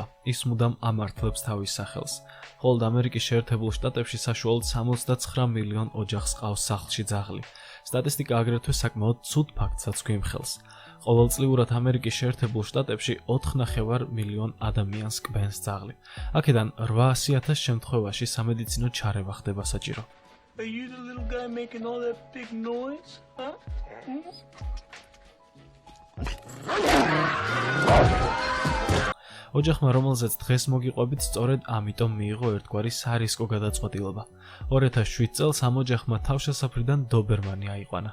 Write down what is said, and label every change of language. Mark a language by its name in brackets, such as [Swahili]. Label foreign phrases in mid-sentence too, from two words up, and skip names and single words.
[Georgian] ის მუდამ ამართლებს თავის სახელს. ხოლო ამერიკის შეერთებულ შტატებში საშუალოდ 69 მილიონ ოჯახს ყავს სახლში ძაღლი. სტატისტიკა აგრეთვე საკმაოდ ცუდ ფაქტსაც გვიმხელს. ყოველწლიურად ამერიკის შეერთებულ შტატებში 4,5 მილიონ ადამიანს კბენს ძაღლი. აქედან 800,000 შემთხვევაში სამედიცინო ჩარევა ხდება საჭირო. [English] Are you the little guy making all that big noise? Huh? [Georgian] ოჯახმა, რომელზეც დღეს მოგიყვებით, სწორედ ამიტომ მიიღო ერთგვარი სარისკო გადაწყვეტილება. 2007 წელს ამ ოჯახმა თავშესაფრიდან დობერმანი აიყვანა.